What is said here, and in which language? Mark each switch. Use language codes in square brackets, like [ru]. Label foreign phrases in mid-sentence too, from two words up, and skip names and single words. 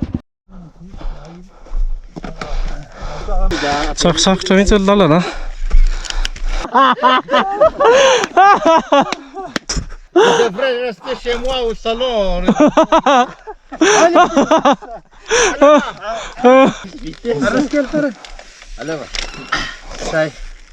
[mg] Sakto mihitsy ny lalana. [fr] Je devrais rester chez moi au salon. Allez, va. Ça y est.